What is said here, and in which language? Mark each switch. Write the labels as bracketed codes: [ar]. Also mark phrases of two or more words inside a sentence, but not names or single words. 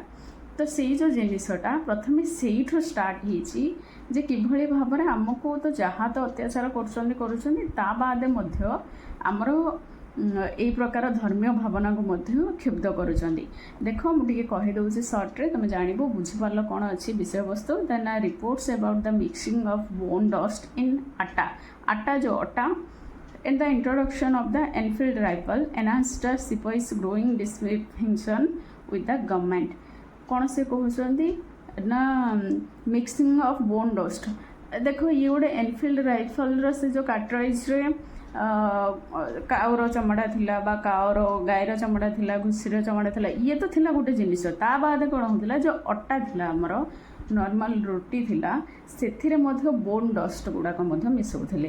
[or] ତ ସେଇ ଯେଉଁ ଜିନିଷଟା ପ୍ରଥମେ ସେଇଠୁ ଷ୍ଟାର୍ଟ ହେଇଛି ଯେ କିଭଳି ଭାବରେ ଆମକୁ ତ ଯାହା ତ ଅତ୍ୟାଚାର କରୁଛନ୍ତି, ତା ବାଦେ ମଧ୍ୟ ଆମର এই ପ୍ରକାର ଧର୍ମୀୟ ଭାବନାକୁ ମଧ୍ୟ କ୍ଷୁବ୍ଧ କରୁଛନ୍ତି। ଦେଖ ମୁଁ ଟିକେ କହିଦେଉଛି ସର୍ଟରେ, ତୁମେ ଜାଣିବ ବୁଝିପାରିଲ କ'ଣ ଅଛି ବିଷୟବସ୍ତୁ। [en] Then reports about the mixing of bone dust in atta. [or] ଆଟା ଯେଉଁ ଅଟା [en] in the introduction of the Enfield rifle enhanced the sepoys growing dissatisfaction with the government। [or] କ'ଣ ସେ କହୁଛନ୍ତି ନା [en] mixing of bone dust. [or] ଦେଖ ଇଏ ଗୋଟେ [en] Enfield rifle [or] ସେ ଯେଉଁ କାର୍ଟ୍ରିଜ୍ରେ କାଉର ଚମଡ଼ା ଥିଲା ବା ଗାଈର ଚମଡ଼ା ଥିଲା, ଘୁଷିର ଚମଡ଼ା ଥିଲା, ଇଏ ତ ଥିଲା ଗୋଟେ ଜିନିଷ। ତା ବାଦେ କ'ଣ ହେଉଥିଲା, ଯେଉଁ ଅଟା ଥିଲା ଆମର ନର୍ମାଲ ରୁଟି ଥିଲା, ସେଥିରେ ମଧ୍ୟ [en] bone dust [or] ଗୁଡ଼ାକ ମଧ୍ୟ ମିଶାଉଥିଲେ।